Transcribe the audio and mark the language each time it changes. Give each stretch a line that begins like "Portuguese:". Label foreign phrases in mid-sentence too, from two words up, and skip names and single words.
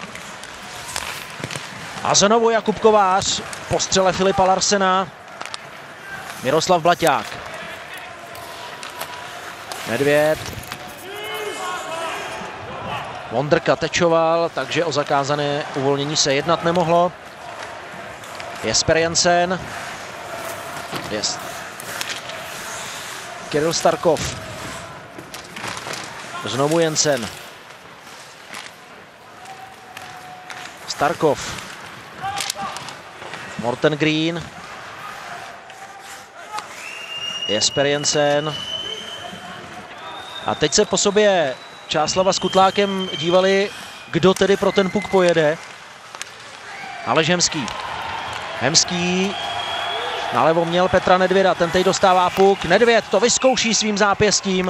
Czech: A znovu Jakub Kovář po střele Filipa Larsena. Miroslav Blaťák. Nedvěd. Vondrka tečoval, takže o zakázané uvolnění se jednat nemohlo. Jesper Jensen. Jest. Kiril Starkov. Znovu Jensen. Starkov. Morten Green. Jesper Jensen. A teď se po sobě Čáslava s Kutlákem dívali, kdo tedy pro ten puk pojede. Aleš Hemský. Hemský nalevo měl Petra Nedvěda, ten teď dostává puk. Nedvěd to vyzkouší svým zápěstím.